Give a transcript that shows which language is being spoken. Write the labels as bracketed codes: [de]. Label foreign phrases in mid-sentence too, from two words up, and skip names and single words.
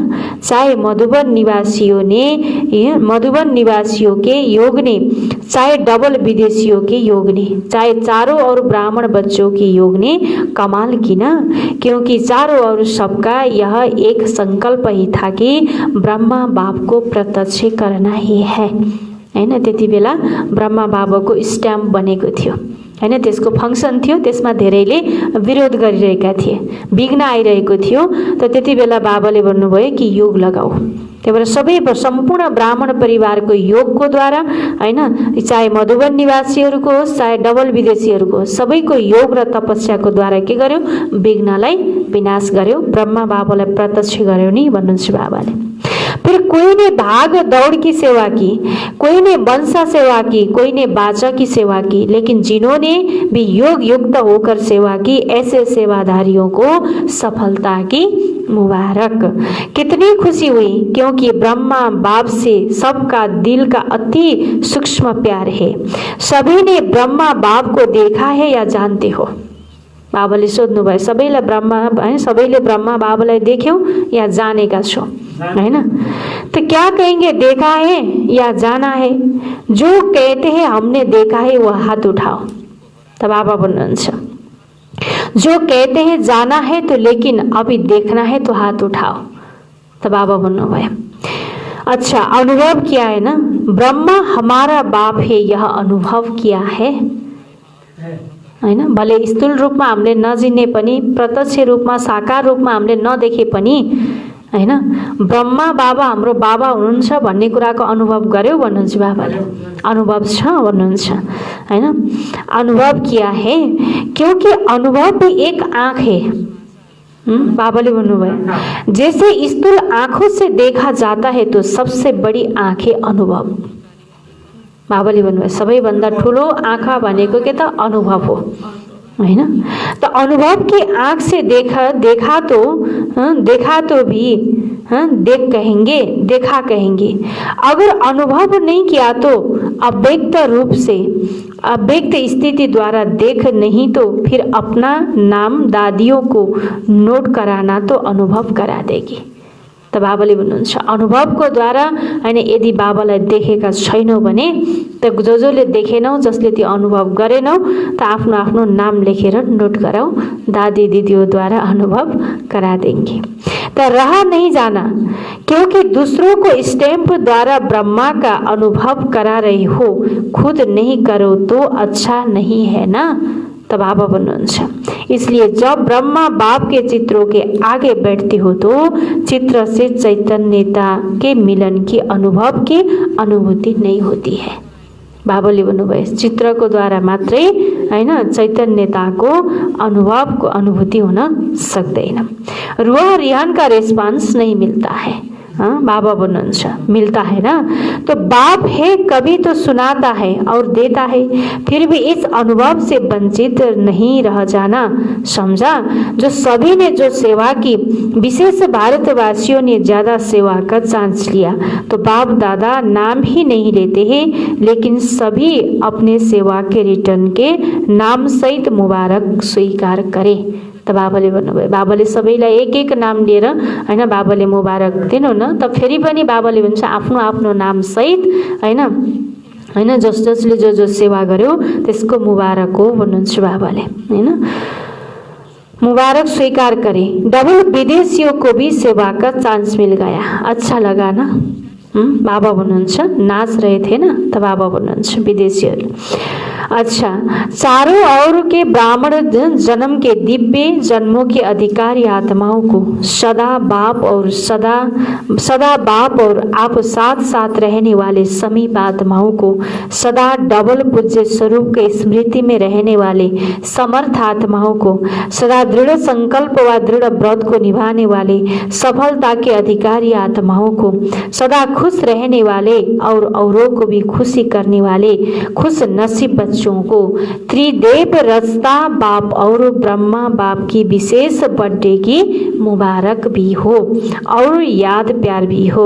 [hi] चाहे मधुबन निवासियों के योग ने, चाहे डबल विदेशियों के योग ने, चाहे चारों और ब्राह्मण बच्चों के योग ने कमाल की ना, क्योंकि चारों और सबका यह एक संकल्प ही था कि ब्रह्मा बाप को प्रत्यक्ष करना ही है हैन। [ne] त्यति बेला ब्रह्मा बाबाको स्ट्याम्प बनेको थियो हैन, त्यसको फंक्सन थियो, त्यसमा धेरैले विरोध गरिरहेका थिए, विघ्न आइरहेको थियो। त त्यति बेला बाबाले भन्नुभयो कि योग लगाऊ। त्यही भएर सबै सम्पूर्ण ब्राह्मण परिवारको योगको द्वारा हैन, चाहे मधुबन निवासीहरूको होस् चाहे डबल विदेशीहरूको होस्, सबैको योग र तपस्याको द्वारा के गर्यो? विघ्नलाई विनाश गर्यो, ब्रह्मा बाबालाई प्रत्यक्ष गर्यो नि भन्नुहुन्छ बाबाले। [hi] फिर कोई ने भाग दौड़ की सेवा की, कोई ने वंशा सेवा की, कोई ने बाचा की सेवा की, लेकिन जिन्होंने भी योग युक्त होकर सेवा की, ऐसे सेवाधारियों को सफलता की मुबारक। कितनी खुशी हुई, क्योंकि ब्रह्मा बाप से सबका दिल का अति सूक्ष्म प्यार है। सभी ने ब्रह्मा बाप को देखा है या जानते हो? [ne] बाबाले सोध्नुभयो सबैले ब्रह्मा बाबालाई देख्यौ या जानेका छौ हैन? [hi] तो क्या कहेंगे, देखा है या जाना है? जो कहते हैं हमने देखा है वो हाथ उठाओ। तो [ne] बाबा भन्नुहुन्छ [hi] जो कहते हैं जाना है तो लेकिन अभी देखना है तो हाथ उठाओ। तो [ne] बाबा भन्नुभयो [hi] अच्छा अनुभव किया है ना, ब्रह्मा हमारा बाप है, यह अनुभव किया है हैन? [ne] भले स्थूल रूपमा हामीले नजिने पनि, प्रत्यक्ष रूपमा साकार रूपमा हामीले नदेखे पनि हैन, ब्रह्मा बाबा हाम्रो बाबा हुनुहुन्छ भन्ने कुराको अनुभव गर्यो भन्नुहुन्छ बाबाले। अनुभव छ भन्नुहुन्छ हैन, [hi] अनुभव किया है, क्योंकि अनुभव भी एक आँख है। [ne] बाबाले भन्नुभयो [hi] जैसे स्थूल आँखों से देखा जाता है तो सबसे बड़ी आँख है अनुभव। [ne] बाबाले भन्नुभयो सबैभन्दा ठुलो आँखा भनेको के त अनुभव हो हैन? [hi] तो अनुभव की आँख से देखा तो भी देखा कहेंगे। अगर अनुभव नहीं किया तो अव्यक्त स्थिति द्वारा देख नहीं तो फिर अपना नाम दादियों को नोट कराना तो अनुभव करा देगी। [ne] त बाबाले भन्नुहुन्छ अनुभवको द्वारा हैन, यदि बाबालाई देखेका छैनौ भने त जसले देखेनौ, जसले त्यो अनुभव गरेनौ त आफ्नो आफ्नो नाम लेखेर नोट गराऊ, [hi] दादी दिदीद्वारा अनुभव करा देंगे। तो रहा नहीं जाना, क्योंकि दूसरों को स्टैंप द्वारा ब्रह्मा का अनुभव करा रही हो, खुद नहीं करो तो अच्छा नहीं है ना। तो [ne] बाबा भन्नुहुन्छ [hi] इसलिए जब ब्रह्मा बाप के चित्रों के आगे बैठते हो तो चित्र से चैतन्यता के मिलन की अनुभूति नहीं होती है। [ne] बाबाले भन्नुभयो चित्रको द्वारा मात्रै हैन चैतन्यताको अनुभूति हुन सक्दैन। [hi] रुआ रिहान का रेस्पॉन्स नहीं मिलता है। हाँ [ne] बाबा भन्नुहुन्छ [hi] मिलता है ना, तो बाप है कभी तो सुनाता है और देता है, फिर भी इस अनुभव से वंचित नहीं रह जाना, समझा। जो सभी ने जो सेवा की, विशेष भारतवासियों ने ज्यादा सेवा का चांस लिया, तो बाप दादा नाम ही नहीं लेते हैं, लेकिन सभी अपने सेवा के रिटर्न के नाम सहित मुबारक स्वीकार करें। [ne] त बाबाले भन्नुभयो बाबाले सबैलाई एक एक नाम लिएर हैन बाबाले मुबारक दिनु न। त फेरि पनि बाबाले भन्छ आफ्नो आफ्नो नाम सहित हैन जसले जो सेवा गर्यो त्यसको मुबारक हो भन्नुहुन्छ बाबाले हैन, [hi] मुबारक स्वीकार करे। डबल विदेशियों को भी सेवा का चांस मिल गया, अच्छा लगा ना। [ne] बाबा भन्नुहुन्छ, [hi] नाच रहे थे ना, [ne] त बाबा भन्नुहुन्छ विदेशीहरू। [hi] अच्छा, चारों ओर के ब्राह्मण जन्म के दिव्य जन्मों के अधिकारी आत्माओं को सदा बाप और आप साथ साथ रहने वाले समीप आत्माओं को सदा डबल पूज्य स्वरूप के स्मृति में रहने वाले समर्थ आत्माओं को सदा दृढ़ संकल्प व दृढ़ व्रत को निभाने वाले सफलता के अधिकारी आत्माओं को सदा खुश रहने वाले और औरों को भी खुशी करने वाले खुश नसीब बच्चों को त्रिदेव रचता बाप और ब्रह्मा बाप की विशेष बर्थडे की मुबारक भी हो और याद प्यार भी हो।